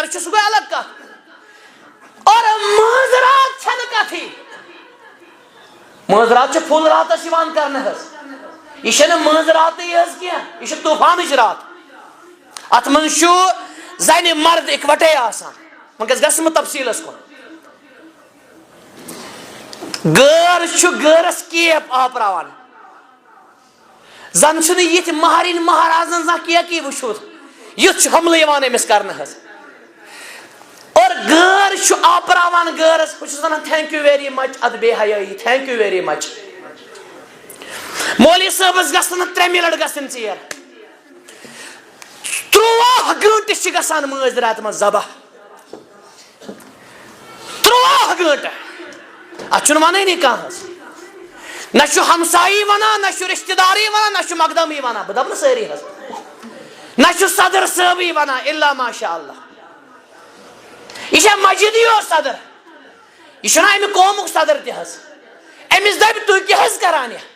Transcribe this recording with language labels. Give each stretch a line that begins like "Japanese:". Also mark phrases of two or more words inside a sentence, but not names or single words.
Kashmiri: چھُ سُہ گوٚو الگ کتھ اور مٲنٛزرات چھنہٕ کتھٕے مٲنٛزرات چھِ فُل راتس یِوان کرنہٕ حظ یہ چھنہٕ مٲنٛزراتٕے حظ کینٛہہ یہِ چھِ طوٗفانٕچ رات اتھ منٛز چھُ زنہِ مرد اِکوٹے آسان وۄنۍ گژھٕ بہٕ تفصیٖلس کُن غٲر چھُ غٲرس کیپ آپراوان زن چھُنہٕ یِتھۍ مہرِنۍ مہرازن زانٛہہ کیکٕے وٕچھمُت یُتھ چھُ حملہٕ یِوان أمِس کرنہٕ حظ اور غٲر چھُ آپراوان غٲرس بہٕ چھُس ونان
English: Thank you very much
Kashmiri: اتھ بے حیٲیی
English: Thank you very much
Kashmiri: مولوی صٲبس گژھن نہٕ 3 مِنٹ گژھٕنۍ ژیر 13 گٲنٛٹہٕ چھِ گژھان مٲنٛزرات منٛز ذبح 13 گٲنٛٹہٕ اتھ چھُنہٕ ونٲنی کانٛہہ حظ نہ چھُ ہمسایی ونان نہ چھُ رشتہٕ دارٕے ونان نہ چھُ مقدمی ونان بہٕ دپہٕ نہٕ سٲری حظ نہ چھُ صدر صٲبٕے ونان
Arabic: الا ماشاء اللہ
Kashmiri: یہ چھا مسجدٕے یوت صدر یہ چھُنہ امہِ قومُک صدر تہِ حظ أمِس دپہِ تُہۍ کیٛاہ حظ کران